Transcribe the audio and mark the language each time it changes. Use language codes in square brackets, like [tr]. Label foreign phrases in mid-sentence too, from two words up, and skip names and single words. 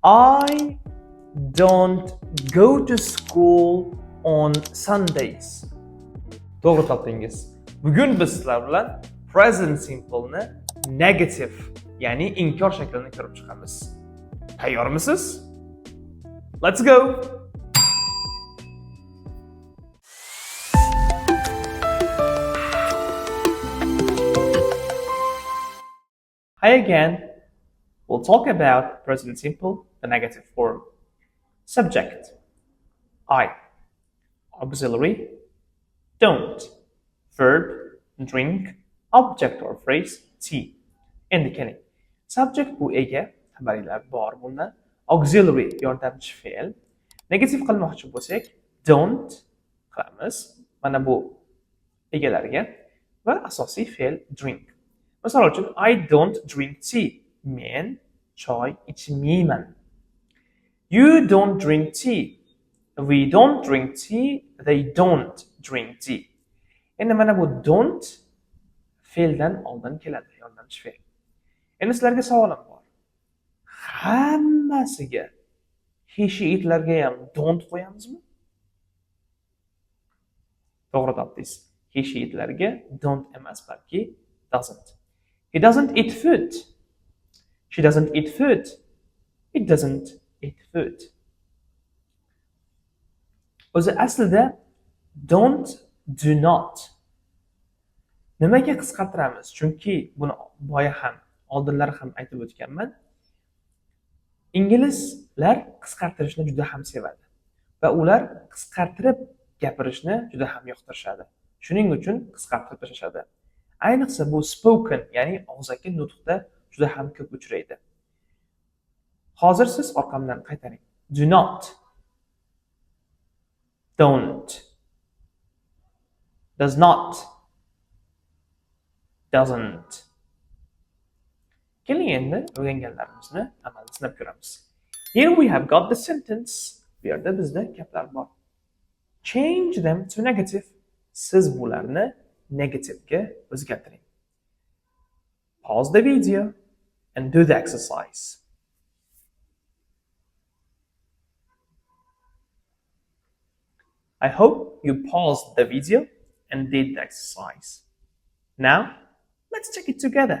[en] I don't go to school on Sundays. [uz] To'g'ri topdingiz. Bugun biz sizlar bilan [en] present simple'ni [uz] negative, ya'ni inkor shaklini ko'rib chiqamiz. Tayyormisiz? [en] Let's go. Hi again. We'll talk about present simple, the negative form. Subject: I. Auxiliary: don't. Verb: drink. Object or phrase: tea. [uz] Endi keling. Subject bu ega, xabarlar bor bunda. Auxiliary yordamchi fe'l. Negative qilmoqchi bo'lsak, don't qilamiz. Mana bu egalarga va asosiy fe'l drink. Misol uchun, [en] I don't drink tea. [uz] Men choy ichmayman. [en] You don't drink tea. We don't drink tea. They don't drink tea. [uz] Endi mana bu don't fe'ldan oldin keladi, yordamchi fe'l. Endi sizlarga savolim bor. Hammasiga [en] he, she, [uz] itlarga ham don't qo'yamizmi? To'g'ri topdingiz. [en] He, she, [uz] itlarga don't emas, balki doesn't. He doesn't eat food. She doesn't eat food. It doesn't eat food. O'zi aslida [en] don't, do not. [uz] Nimaga qisqartiramiz? Chunki buni boya ham, oldinlari ham aytib o'tganman. Inglizlar qisqartirishni juda ham sevadi va ular qisqartirib gapirishni juda ham yoqtirishadi. Shuning uchun qisqartirib tashlashadi. Ayniqsa bu spoken, ya'ni og'zaki nutqda juda ham ko'p uchraydi. Hozir siz orqamdan qaytaring. [en] Do not, don't, does not, doesn't. [uz] Keling endi o'rganganlarimizni amalda sinab ko'ramiz. [en] Here we have got the sentence. [uz] Bu yerda bizda gaplar bor. [en] Change them to negative. [uz] Siz bularni negativega o'zgartiring. [en] Pause the video and do the exercise. I hope you paused the video and did the exercise. Now, let's check it together.